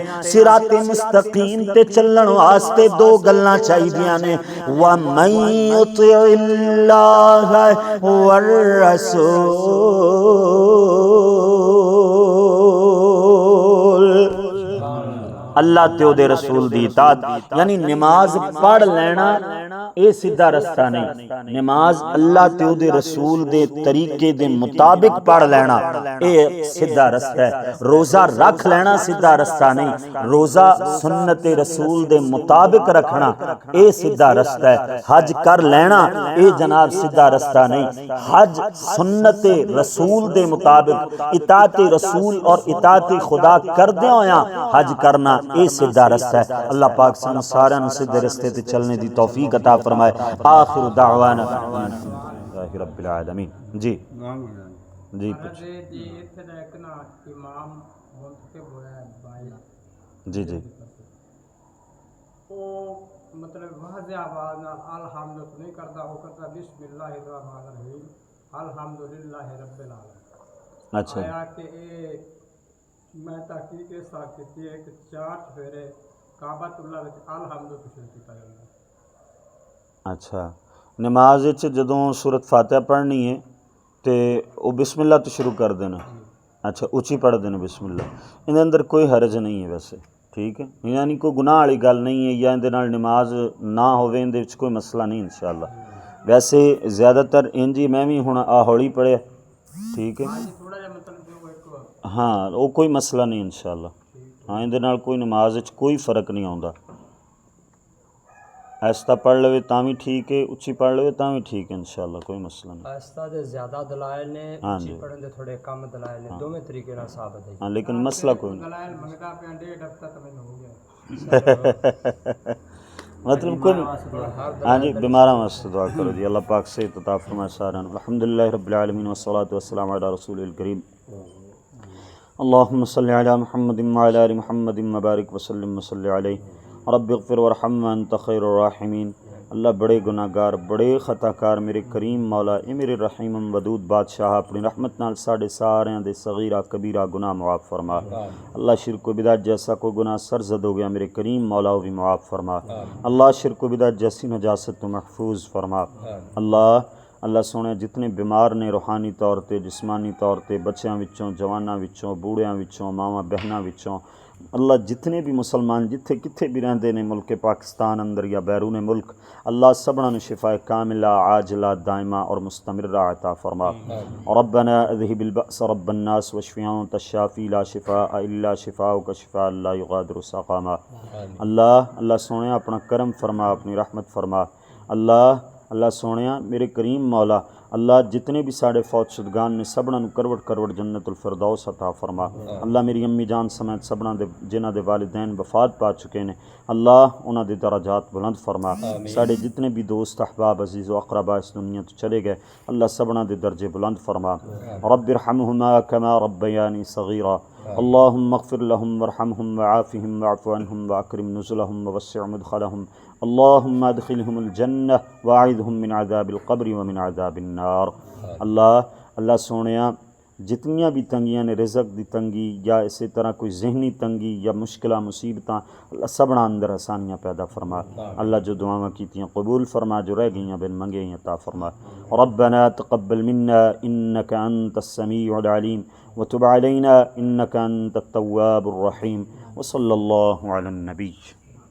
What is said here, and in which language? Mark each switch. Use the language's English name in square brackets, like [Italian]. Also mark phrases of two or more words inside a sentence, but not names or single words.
[Punjabi] صراط مستقیم تے چلن واسطے دو گلاں چاہیدیاں نے. [Arabic] وَمَن يُطِعِ اللَّهَ وَالرَّسُولَ، [Punjabi] اللہ تے او دے رسول دی اطاعت. یعنی نماز پڑھ لینا اے سیدھا رستہ نہیں. نماز اللہ تے او دے رسول دے طریقے دے مطابق پڑھ لینا اے سیدھا رستہ ہے. روزہ رکھ لینا سیدھا رستہ نہیں. روزہ سنت رسول دے مطابق رکھنا اے سیدھا رستہ ہے. حج کر لینا اے جناب سیدھا رستہ نہیں. حج سنت رسول دے مطابق اطاعت رسول اور اطاعت خدا کردے ہویاں حج کرنا اے سیدھا رستہ ہے. اللہ پاک سانو سارے نوں سیدھے رستے تے چلنے دی توفیق عطا فرمائے. [Arabic] آخر دعوانا الحمدللہ رب العالمین. جی جی جی جی [Urdu] مطلب واضح آواز نال الحمد نہیں کرتا، وہ کرتا [Arabic] بسم اللہ الرحمن الرحیم الحمدللہ رب العالمین. [Punjabi] اچھا [Urdu] آیا کہ میں تحقیق اس طرح کی ہے کہ 4 چفیرے کعبۃ اللہ وچ الحمد تو شروع کیتا جاتا ہے. [Punjabi] اچھا نماز وچ جدوں سورت فاتحہ پڑھنی ہے تے او بسم اللہ تو شروع کر دینا. اچھا اچھی پڑھ دینا بسم اللہ. اندر اندر کوئی حرج نہیں ہے ویسے، ٹھیک ہے، یعنی کوئی گناہ والی گل نہیں ہے یا اندے نال نماز نہ ہوے اندے وچ کوئی مسئلہ نہیں انشاءاللہ. ویسے زیادہ تر انجی میں بھی ہن ہولی پڑھیا، ٹھیک ہے، ہاں وہ کوئی مسئلہ نہیں انشاءاللہ. ہاں اندے نال کوئی نماز وچ کوئی فرق نہیں آوندا. آہستہ پڑھ لوے تاں بھی ٹھیک ہے، اچھی پڑھ لوے تاں بھی ٹھیک ہے انشاءاللہ، کوئی مسئلہ نہیں. آہستہ دے زیادہ دلائل نے، اچھی پڑھن دے تھوڑے کم دلائل نے، دوویں طریقے نال ثابت ہے. ہاں لیکن مسئلہ کوئی نہیں. دلائل منگدا پیا 1.5 ہفتہ تو مینوں ہو گیا. مطلب کوئی ہاں جی بیماراں واسطے دعا کرو جی. اللہ پاک صحت عطا فرمائے سارے. [Arabic] الحمدللہ رب العالمین والصلاۃ والسلام علی رسول الکریم. اللہم صلی علی محمد وعلی آل محمد وبارک وسلم وصلی علیہ. رب اغفر ورحم وانت خیر الراحمین. [Punjabi] اللہ بڑے گناہ گار، بڑے خطا کار میرے کریم مولا، اے میرے رحیم ودود بادشاہ، اپنی رحمت نال ساڈے ساریاں دے صغیرہ کبیرہ گناہ معاف فرما. اللہ شرک و بدعت جیسا کوئی گناہ سرزد ہو گیا میرے کریم مولا وہ بھی معاف فرما. اللہ شرک و بدعت جیسی نجاست تو محفوظ فرما. اللہ سونے جتنے بیمار نے روحانی طور تے، جسمانی طور تے، بچیاں وچوں، جواناں وچوں، بوڑھیاں وچوں، ماواں بہناں وچوں، اللہ جتنے بھی مسلمان جتھے کتھے بھی رہندے نے ملک پاکستان اندر یا بیرون ملک، اللہ سبنا نو شفا کاملہ عاجلہ دائمہ اور مستمرہ عطا فرما۔ [Arabic] ربنا اذهب البأس رب الناس واشف انت الشافی لا شفاء الا شفاؤک شفاء لا یغادر سقما۔ [Punjabi] اللہ سونیا اپنا کرم فرما، اپنی رحمت فرما۔ اللہ سونیا میرے کریم مولا، اللہ جتنے بھی ساڑے فوت شدگان نے سبنا نو کروڑ کروڑ جنت الفردوس عطا فرما۔ اللہ میری امی جان سمیت سبنا دے جنہ دے والدین وفات پا چکے نے، اللہ انہاں دے درجات بلند فرما۔ ساڑے جتنے بھی دوست احباب عزیز و اقربا اس دنیا تو چلے گئے، اللہ سبنا دے درجے بلند فرما۔ [Arabic] رب ارحمہما کما ربیانی صغیرا، اللہم اغفر لهم وارحمهم وعافهم واعف عنهم واکرم نزلهم ووسع مدخلهم، اللہم ادخلهم الجنہ واعذهم من عذاب القبر ومن عذاب النار۔ [Punjabi] اللہ سونیا جتنیاں بھی تنگیاں نے، رزق دی تنگی یا اسی طرح کوئی ذہنی تنگی یا مشکلہ مصیبتاں، اللہ سبنا اندر آسانیاں پیدا فرما۔ اللہ جو دعاواں کیتیاں قبول فرما، جو رہ گئیاں بن منگے عطا فرما۔ [Arabic] ربنا تقبل منا انك انت السميع العليم وتب علينا انك انت التواب الرحيم، وصلى الله على النبي۔